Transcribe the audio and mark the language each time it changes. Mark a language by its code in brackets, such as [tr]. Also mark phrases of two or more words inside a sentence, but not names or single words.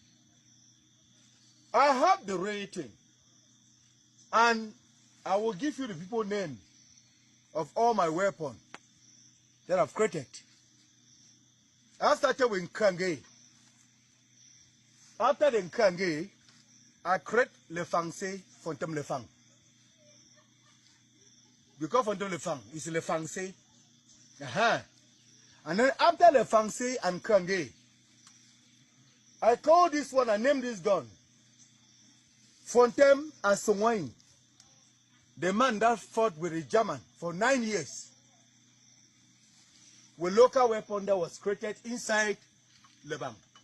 [en] I have the rating, and I will give you the people name of all my weapons that I've created. I started with Nkrange. After the Nkrange, I create Le Fangse Fontem Le Fang. Because Fontem Le Fang is Le Fangse. And then after Le Fangse and Nkrange, I call this one, I name this gun Fontem and Songwain. The man that fought with the German for 9 years. With local weapon that was created inside Lebanon.